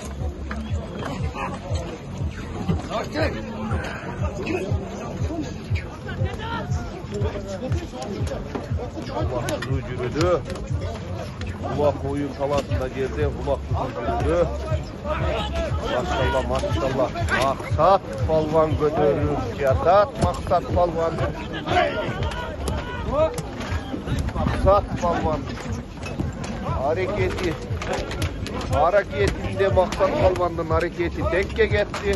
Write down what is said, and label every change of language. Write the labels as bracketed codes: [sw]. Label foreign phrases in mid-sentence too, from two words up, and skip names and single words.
[ky] Улак жүрүүдө. Улак оюн талаасында жерде улак жүрүүдө. Машалла, машалла. Мақсат палван көтөрүлүп жатат. Мақсат палван. Мақсат палван. Аракетинде Мақсат палвандын аракети текке кетти.